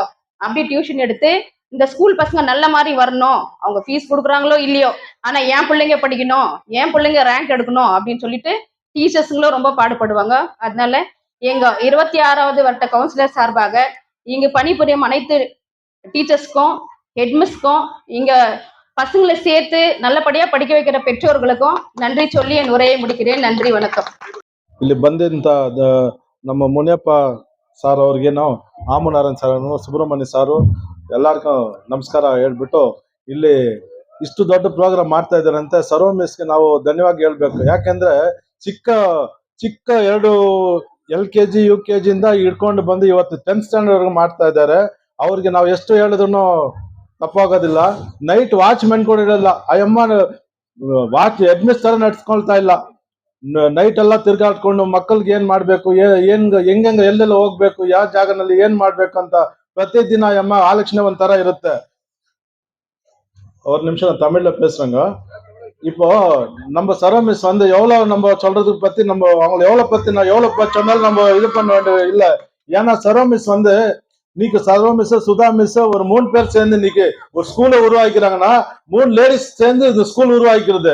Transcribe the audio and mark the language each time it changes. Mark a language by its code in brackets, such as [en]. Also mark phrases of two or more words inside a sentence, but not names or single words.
[ta] அப்படி டியூஷன் எடுத்து இந்த ஸ்கூல் பசங்க நல்ல மாதிரி வரணும், அவங்க ஃபீஸ் கொடுக்குறாங்களோ இல்லையோ, ஆனா என் பிள்ளைங்க படிக்கணும், என் பிள்ளைங்க ரேங்க் எடுக்கணும் அப்படின்னு சொல்லிட்டு டீச்சர்ஸுங்களும் ரொம்ப பாடுபடுவாங்க. அதனால எங்க 26வது வருட கவுன்சிலர் சார்பாக இங்க பணிபுரியும் அனைத்து டீச்சர்ஸ்க்கும் ஹெட்மிஸ்க்கும் இங்க பசங்களை சேர்த்து நல்லபடியா படிக்க வைக்கிற பெற்றோர்களுக்கும் நன்றி சொல்லி என் உரையை முடிக்கிறேன். நன்றி, வணக்கம். [kn] ಇಲ್ಲಿ ಬಂದಂತ ನಮ್ಮ ಮುನಿಯಪ್ಪ ಸಾರ್ ಅವ್ರಿಗೇನು, ಆಮುನಾರಾಯಣ್ ಸಾರ್, ಸುಬ್ರಹ್ಮಣ್ಯ ಸಾರು ಎಲ್ಲರಿಗೂ ನಮಸ್ಕಾರ ಹೇಳ್ಬಿಟ್ಟು ಇಲ್ಲಿ ಇಷ್ಟು ದೊಡ್ಡ ಪ್ರೋಗ್ರಾಮ್ ಮಾಡ್ತಾ ಇದ್ದಾರಂತೆ ಸರೋಮಿಸ್ಗೆ ನಾವು ಧನ್ಯವಾದ ಹೇಳ್ಬೇಕು. ಯಾಕೆಂದ್ರೆ ಚಿಕ್ಕ ಚಿಕ್ಕ 2 [en] LKG UKG [kn] ಇಂದ ಹಿಡ್ಕೊಂಡು ಬಂದು ಇವತ್ತು 10th ಸ್ಟ್ಯಾಂಡರ್ಡ್ ಮಾಡ್ತಾ ಇದ್ದಾರೆ. ಅವ್ರಿಗೆ ನಾವು ಎಷ್ಟು ಹೇಳಿದ್ರು ತಪ್ಪಾಗೋದಿಲ್ಲ. [en] night watchmen [kn] ಕೂಡ ಇರಲ್ಲ, ಅಯ್ಯಮ್ಮ ವಾಚ್ ಹೆಡ್ಮಿಸ್ ತರ ನಡ್ಸ್ಕೊಳ್ತಾ ಇಲ್ಲ. ನೈಟ್ ಎಲ್ಲ ತಿರ್ಗಾಡ್ಕೊಂಡು ಮಕ್ಕಳಿಗೆ ಏನ್ ಮಾಡ್ಬೇಕು, ಹೆಂಗ ಎಲ್ಲೆಲ್ಲ ಹೋಗ್ಬೇಕು, ಯಾವ ಜಾಗನಲ್ಲಿ ಏನ್ ಮಾಡ್ಬೇಕು ಅಂತ ಪ್ರತಿದಿನ ಅಮ್ಮ ಆಲೋಚನೆ ಒಂಥರ ಇರುತ್ತೆ. [ta] ஒரு நிமிஷம் நான் தமிழ்ல பேசுறேங்க. இப்போ நம்ம சரோமிஸ் வந்து எவ்வளவு நம்ம சொல்றதுக்கு பத்தி நம்ம அவங்களை எவ்வளவு சொன்னாலும் நம்ம இது பண்ண வேண்டியது இல்ல. ஏன்னா சரோமிஸ் வந்து இன்னைக்கு சரோமிஸ் சுதா மிஸ் ஒரு 3 பேர் சேர்ந்து இன்னைக்கு ஒரு ஸ்கூலை உருவாக்கிறாங்கன்னா 3 லேடிஸ் சேர்ந்து இந்த ஸ்கூல் உருவாக்கிறது.